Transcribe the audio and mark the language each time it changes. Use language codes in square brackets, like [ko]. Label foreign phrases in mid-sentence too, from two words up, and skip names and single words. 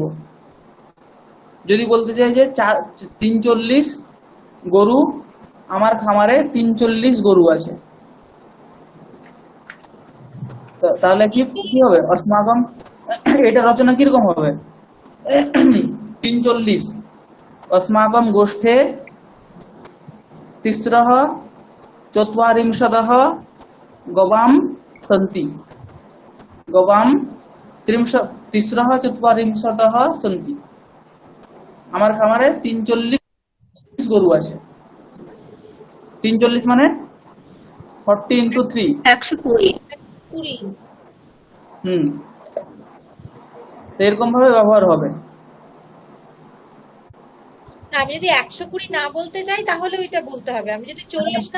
[bn] যদি বলতে চাই যে 340 গরু, আমার খামারে 340 গরু আছে, তাহলে কি কি হবে, অস্মাকম। এটা রচনা কিরকম হবে, [sa] 340 अस्माकं गोष्ठे तिस्रः चत्वारिंशदः गवां सन्ति, गवां तिस्रः चत्वारिंशदः सन्ति। [bn] আমার খামারে 340 গরু আছে। 340 মানে 40 × 3। 120। 20। হুম, তো এরকম ভাবে ব্যবহার হবে। না, আমি যদি 120 না বলতে চাই তাহলে ওইটা বলতে হবে, আমি যদি 40 না